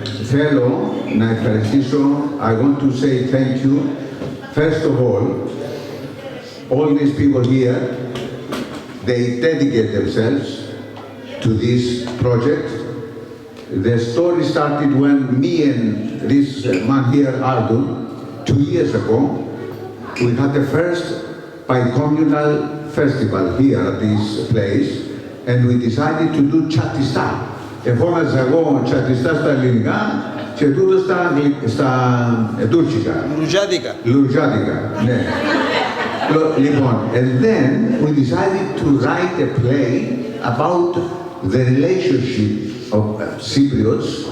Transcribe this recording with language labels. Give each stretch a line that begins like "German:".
Greek: Θέλω να ευχαριστήσω,
English: I want to say thank you, first of all these people here, they dedicate themselves to this project. The story started when me and this man here, Artun, 2 years ago, we had the first bi-communal festival here at this place, and we decided to do τσατιστά.
Greek: Εφώναζα εγώ τσατιστά στα ελληνικά και τούτο στα τουρκικά. Λουρτζάδικα, ναι.
English: Λοιπόν, and then we decided to write a play about the relationship of Cypriots.